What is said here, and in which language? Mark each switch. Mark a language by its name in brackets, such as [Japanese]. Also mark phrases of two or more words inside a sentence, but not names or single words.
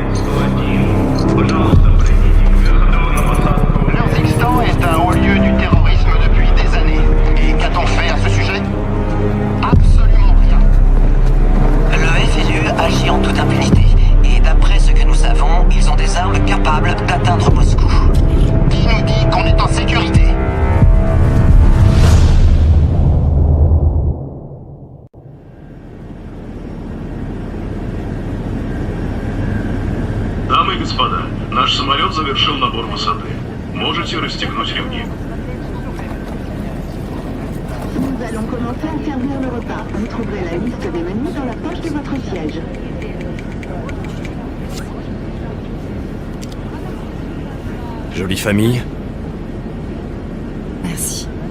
[French] L'Urdistan est un haut lieu du terrorisme depuis des années. Et qu'a-t-on fait à ce sujet? Absolument rien. Le FLU agit en toute impunité. Et d'après ce que nous savons, ils ont des armes capables d'atteindre Moscou. Qui nous dit qu'on est en sécurité? [Russian] Дамы и господа, наш самолет завершил набор высоты. Можете расстегнуть ремни. [French] Nous allons commencer à servir le repas. Vous trouverez la liste des menus dans la poche de votre siège. Jolie famille. Merci.